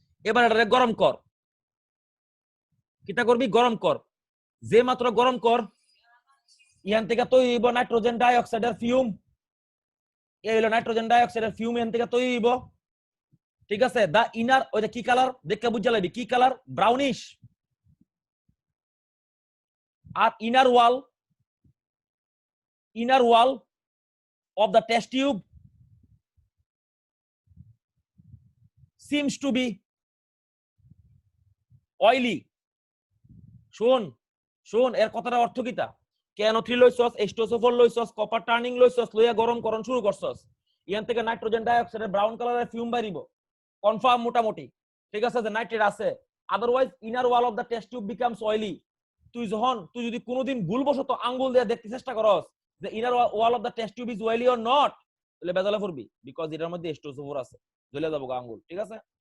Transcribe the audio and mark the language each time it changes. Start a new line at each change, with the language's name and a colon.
Bangla: এবার এটারে গরম কর, কিটা করবি গরম কর, যে মাত্র গরম কর ইয়ান থেকে তৈরি হইব নাইট্রোজেন ডাইঅক্সাইডের ফিউম। এই হলো নাইট্রোজেন ডাইঅক্সাইডের ফিউম এখান থেকে তৈরি হইব, ঠিক আছে। দা ইনার ওই যে কি কালার দেখে বুঝা লাগবি, কি colour brownish.
English: আর inner wall of the test tube seems to be oily.
Bangla: শোন এর কথাটা অর্থ কিটা, KNO3 লইছস, H2SO4 লইছস, কপার টার্নিং লইছস, লইয়া গরম করণ শুরু করছস, ইয়ান থেকে নাইট্রোজেন ডাইঅক্সাইডের ব্রাউন কালারের ফিউম বাইরিব কনফার্ম মোটামুটি, ঠিক আছে যে নাইট্রেট আছে।
English: Otherwise inner wall of the test tube becomes oily.
Bangla: তুই যদি কোনোদিন ভুলবশত আঙ্গুল দিয়ে দেখতে চেষ্টা করস যে
English: inner wall of the test tube is oily or not,
Bangla: তাহলে বেজালে পড়বি, বিকজ এটার মধ্যে H2SO4 আছে, জ্বলে যাবো আঙ্গুল, ঠিক আছে।